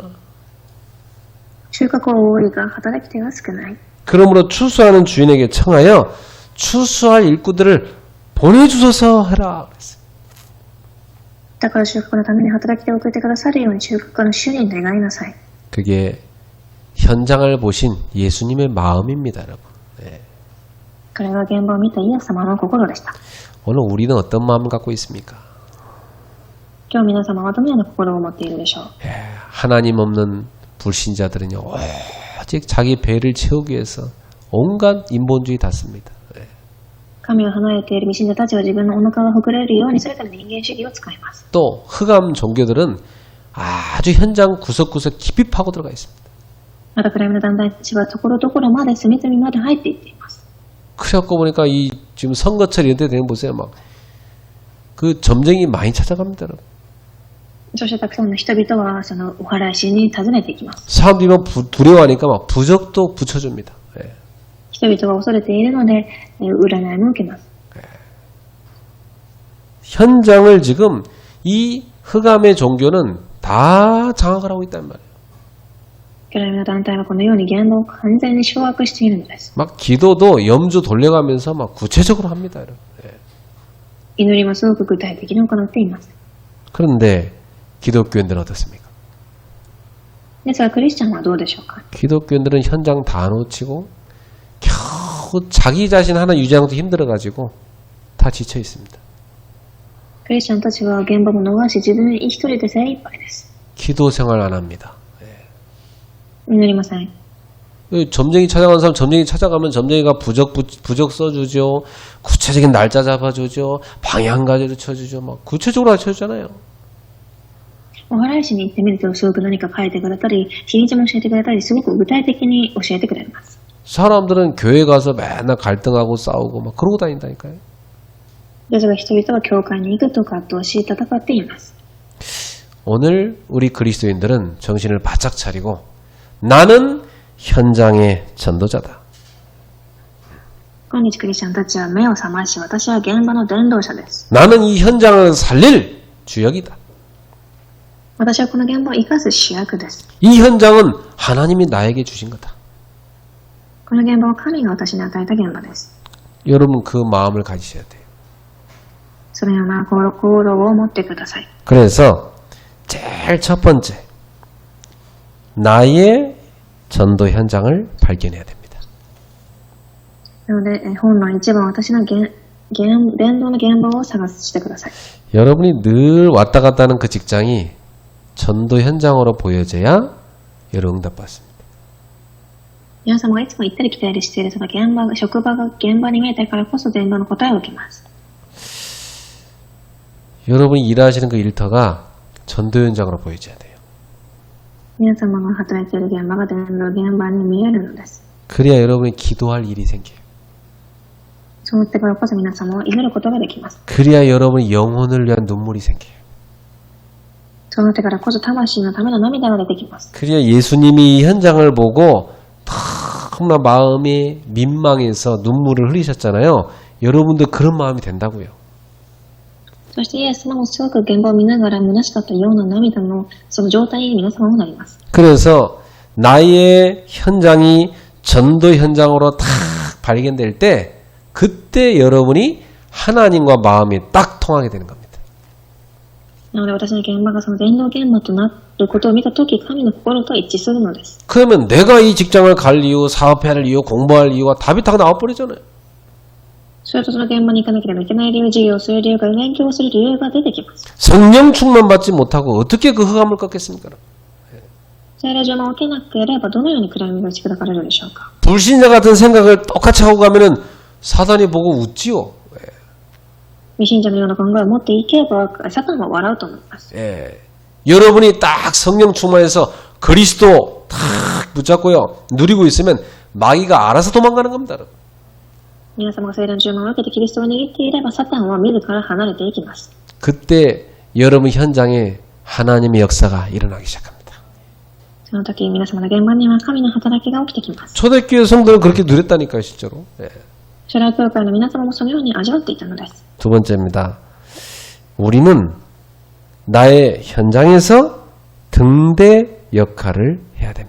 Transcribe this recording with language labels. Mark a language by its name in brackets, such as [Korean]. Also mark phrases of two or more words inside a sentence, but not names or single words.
[Japanese] 収穫は多いが働き手が少ない。 [Korean] 그러므로 추수하는 주인에게 청하여 추수할 일꾼들을 보내주소서 하라. 그랬어요. [Japanese] だから収穫のために働き手を送ってくださるように収穫の主に願いなさい。 [Korean] 그게 현장을 보신 예수님의 마음입니다, 여러분. 네. [Japanese] これが現場を見たイエス様の心でした。 [Korean] 오늘 우리는 어떤 마음을 갖고 있습니까? [Japanese] 今日皆様はどのような心を持っているでしょう。 [Korean] 하나님 없는 불신자들은요, 오직 자기 배를 채우기 위해서 온갖 인본주의 다 씁니다. [Japanese] 神を離れている未信者たちは自分のお腹が膨れるようにするため人間主義を使います。 [Korean] 또 흑암 종교들은 아주 현장 구석구석 깊이 파고 들어가 있습니다. [Japanese] また暗闇の団体たちはところどころまで隅々まで入っていっています。 [Korean] 그래갖고 보니까 이 지금 선거철 이런 때 되면 보세요. 막 그 점쟁이 많이 찾아갑니다. 여러분. [Japanese] そしてたくさんの人々はそのお祓い師に訪ねていきます。 [Korean] 사람들이 막 두려워하니까 막 부적도 붙여줍니다. 예. [Japanese] 人々は恐れているので、占いも受けます。 [Korean] 현장을 지금 이 흑암의 종교는 다 장악을 하고 있단 말이에요. [Japanese] 暗闇の団体はこのように言動を完全に掌握しているのです。 [Korean] 막 기도도 염주 돌려가면서 막 구체적으로 합니다. 여러분. 예. [Japanese] 祈りもすごく具体的に行っています。 [Korean] 그런데 기독교인들은 어떻습니까? [Japanese] ですがクリスチャンはどうでしょうか。 [Korean] 기독교인들은 현장 다 놓치고 겨우 자기 자신 하나 유지하기도 힘들어가지고 다 지쳐 있습니다. [Japanese] クリスチャンたちは現場も逃し自分一人で精一杯です。 [Korean] 기도 생활 안 합니다. [Japanese] 祈りません。 [Korean] 점쟁이 찾아가는 사람 점쟁이 찾아가면 점쟁이가 부적 써주죠. 구체적인 날짜 잡아주죠. 방향 가르쳐주죠. 막 구체적으로 가르쳐주잖아요. [Japanese] お祓い師に行ってみるとすごく何か書いてくれたり、日にちも教えてくれたり、すごく具体的に教えてくれます。 [Korean] 사람들은 교회 가서 맨날 갈등하고 싸우고 막 그러고 다닌다니까요. [Japanese] ですが人々は教会に行くと葛藤し戦っています。 [Korean] 오늘 우리 그리스도인들은 정신을 바짝 차리고 나는 현장의 전도자다. [Japanese] 今日クリスチャンたちは目を覚まし、私は現場の伝道者です。 [Korean] 나는 이 현장을 살릴 주역이다. [Japanese] 私はこの現場を生かす主役です。 [Korean] 이 현장은 하나님이 나에게 주신 거다. [Japanese] この現場は神が私に与えた現場です。 [Korean] 여러분 그 마음을 가지셔야 돼요. [Japanese] そのような行動を持ってください。 [Korean] 그래서 제일 첫 번째 나의 전도 현장을 발견해야 됩니다. [Japanese] なので、本の一番私の伝道の現場を探してください。 [Korean] 여러분이 늘 왔다 갔다 하는 그 직장이 전도 현장으로 보여져야 여러분 응답받습니다. [Japanese] 皆様がいつも行ったり来たりしているその職場が現場に見えたからこそ伝道の答えを受けます。 [Korean] 여러분이 일하시는 그 일터가 전도 현장으로 보여져야 돼요. [Japanese] 皆様が働いている現場が伝道現場に見えるのです。 [Korean] 그래야 여러분이 기도할 일이 생겨요. [Japanese] そうしてからこそ皆様は祈ることができます。 [Korean] 그래야 여러분이 영혼을 위한 눈물이 생겨요. [Japanese] そうなってからこそ魂のための涙が出てきます。 [Korean] 그래야 예수님이 이 현장을 보고 너무나 마음이 민망해서 눈물을 흘리셨잖아요. 여러분도 그런 마음이 된다고요. [Japanese] そしてイエス様もすごく現場を見ながら虚しかったような涙のその状態に皆様もなります。 [Korean] 그래서 나의 현장이 전도 현장으로 딱 발견될 때 그때 여러분이 하나님과 마음이 딱 통하게 되는 겁니다. [Japanese] なので私の現場がその伝道現場となることを見たとき、神の心と一致するのです。 [Korean] 그러면 내가 이 직장을 갈 이유, 사업해야 할 이유, 공부할 이유가 답이 다 나와버리잖아요. [Japanese] それとその現場に行かなければいけない理由、授業をする理由から勉強をする理由が出てきます。 [Korean] 성령 충만 받지 못하고 어떻게 그 흑암을 꺾겠습니까? [Japanese] 聖霊上の受けなければどのように暗闇が打ち砕かれるでしょうか。 [Korean] 불신자 같은 생각을 똑같이 하고 가면은 사단이 보고 웃지요. [Japanese] 未信者のような考えを持っていけば、サタンは笑うと思います。 [Korean] 예. 여러분이 딱 성령 충만해서 그리스도 딱 붙잡고요. 누리고 있으면 마귀가 알아서 도망가는 겁니다. [Japanese] 皆様が聖霊の注文を受けてキリストを握っていれば、サタンは自ら離れていきます。 [Korean] 그때 여러분 현장에 하나님의 역사가 일어나기 시작합니다. [Japanese] その時、皆様の現場には神の働きが起きてきます。 [Korean] 초대교회 성도는 그렇게 누렸다니까요, 실제로. 예. [Japanese] 初代教会の皆様もそのように味わっていたのです。 [Korean] 두 번째입니다. 우리는 나의 현장에서 등대 역할을 해야 됩니다.